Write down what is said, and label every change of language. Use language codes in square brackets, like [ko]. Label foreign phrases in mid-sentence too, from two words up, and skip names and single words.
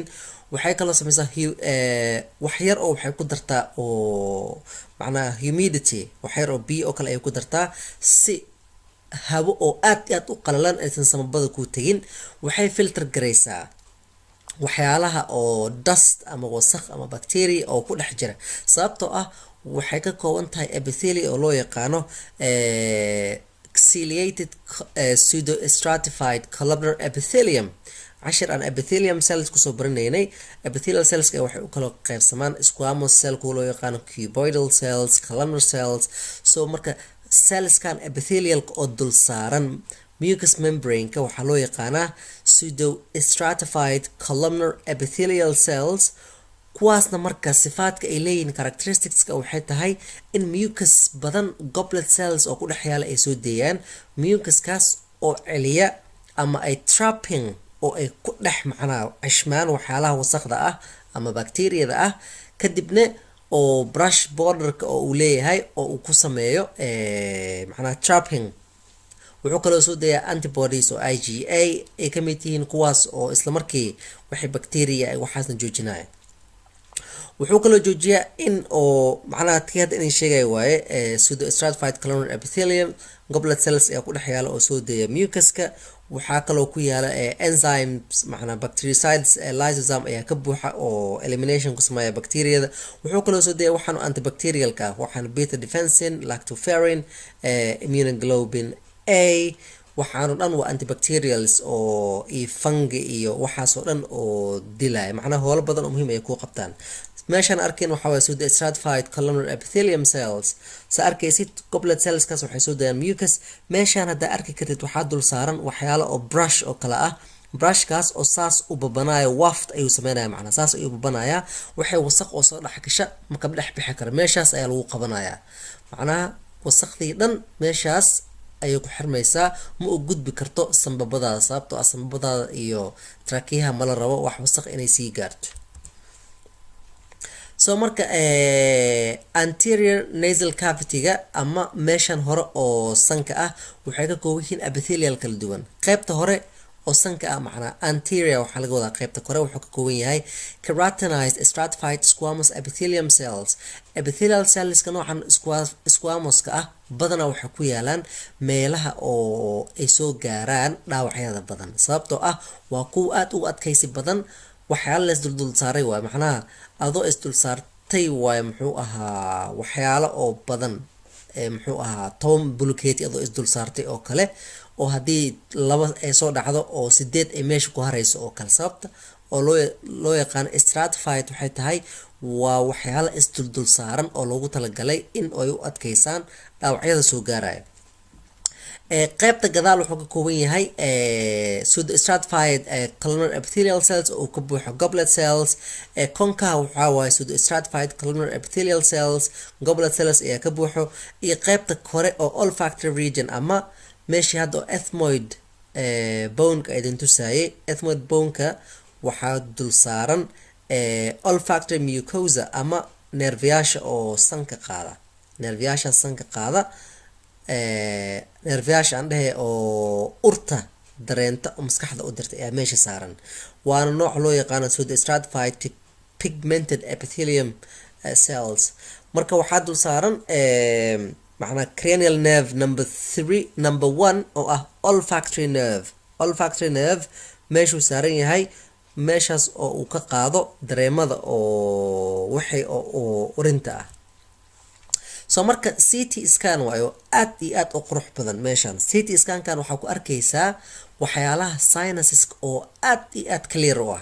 [so] waxay kaloo sameysaa wax yar oo waxay ku dartaa oo macnaha humidity, wax yar oo biyo oo kale ay ku dartaa si hawo oo aad iyo aad u qalalan aysan sanbabada ku tagin. waxay filter gareysaa waxyaalaha oo dust ama wasakh ama bacteria oo ku dhex jira, sababtoo ah waxay ka kooban tahay epithelium oo loo yaqaano [en] ciliated pseudo stratified columnar epithelium. [so] cashir aan [en] epithelium cells [so] kusoo baranaynay. [en] epithelial cells [so] waxay u kala qaybsamaan [en] squamous cell [so] kuwa loo yaqaano [en] cuboidal cells, columnar cells. [so] so marka cellskan epithelialka oo dul saaran [en] mucous membrane- [so] ka waxaa loo yaqaanaa [en] pseudo stratified columnar epithelial cells. [so] kuwaasna marka sifaadka ay leeyihiin characteristicska waxay tahay in mucus badan [en] goblet cells [so] oo ku dhex yaala ay soo deeyaan. mucuskaas oo celiya ama ay trapping oo ay ku dhex macnaa cishmaan waxyaalaha wasaqda ah ama bacteriyada ah, kadibna oo [en] brush borderka [so] oo uu leeyahay oo uu ku sameeyo macnaa trapping. wuxuu kaloo soo deeyaa antibodies oo IgA ay ka mid yihiin, kuwaas oo isla markii waxay bacteria ay waxaasna joojinaya. wuxuu kaloo joojiyaa in oo macnaha hadda inay sheegay waaye [en] pseudo stratified columnar epithelium goblet cells [so] ayaa ku dhex yaala oo soo deeya mucuska. waxaa kaloo ku yaala enzymes macnaa [en] bactericides lysosome [so] ayaa ka buuxa oo elimination ku sameeya bacteriyada. wuxuu kaloo soo deeya waxaan antibacterialka ah, waxaan [en] beta defensin, lactoferrin, immunoglobulin A, [so] waxaanu dhan waa antibacterials oo iyo fungi iyo waxaasoo dhan oo dilaya, macnaha howlo badan oo muhiim ay ku qabtaan. meeshaan arkeen waxaa waye [en] pseudo stratified columnar epithelium cells. [so] sa arkaysid [en] goblet cellskaas [so] waxay soo dayaan mucus. meeshaan haddaa arki kartid waxaa dul saaran waxyaalo oo brush oo kale ah. brushkaas oo saas u babanaayo waft ayuu sameynaya, macnaa saas ayuu babanayaa. waxay wasaq oo soo dhex gasha makaba dhex bixi kara, meeshaas ayaa lagu qabanayaa. macnaha wasaqdii dhan meeshaas ayay ku xirmaysaa, ma u gudbi karto sanbabadaada, sababtoo ah sanbabadaada iyo trakiyaha mala rabo wax wasaq inay sii gaarto. so marka [en] anterior nasal cavity-ga [so] ama meeshan hore oo sanka ah waxay ka kooban yihiin epithelial kala duwan. qaybta hore oo sanka ah macnaa anterior waxaa laga wadaa qaybta kore wuxuu ka kooban yahay [en] keratinized stratified squamous epithelium cells. [so] epithelial cellska noocan squamouska ah badanaa waxay ku yaalaan meelaha oo ay soo gaaraan dhaawacyada badan, sababtoo ah waa kuwa aad u adkaysi badan. waxyaalo la isduldul saaray waay, macnaha adoo isdul saartay waay muxuu ahaa waxyaalo oo badan, muxuu ahaa 10 buluketi adoo isdul saartay oo kale, oo haddii laba ay soo dhacdo oo 8 ay meesha ku harayso oo kale. sababta oo loo yaqaano stratified waxay tahay waa waxyaalo isduldul saaran oo loogu talagalay in ay u adkaysaan dhaawacyada soo gaaraya. qaybta gadaal wuxuu ka kooban yahay [en] pseudo stratified columnar epithelial cells [so] oo ka buuxo [en] goblet cells. [so] konkaha waxaa waaye [en] pseudo stratified columnar epithelial cells, goblet cells [so] ayaa ka buuxo. iyo qaybta kore oo [en] olfactory region [so] ama meeshii hadda oo [en] ethmoid bone-ka [so] idin tusaayay. [en] ethmoid bone-ka [so] waxaa dul saaran [en] olfactory mucosa [so] ama nerviyaasha oo sanka qaada, nerviyaasha sanka qaada, nerviyaasha aan dhehe oo urta dareenta oo maskaxda u dirta ayaa meesha saaran. waana nooc loo yaqaano [en] pseudo stratified pigmented epithelium cells. [so] marka waxaa dul saaran macnaa [en] cranial nerve number 1 [so] oo ah [en] olfactory nerve. olfactory nerve [so] meeshuu saaran yahay, meeshaas oo uu ka qaado dareemada oo waxay oo urinta ah. so marka [en] CT scan [so] waayo aad iyo aad u qurux badan. meeshan [en] CT scan-kan [so] waxaa ku arkaysaa waxyaalaha sinuses oo aad iyo aad clear u ah.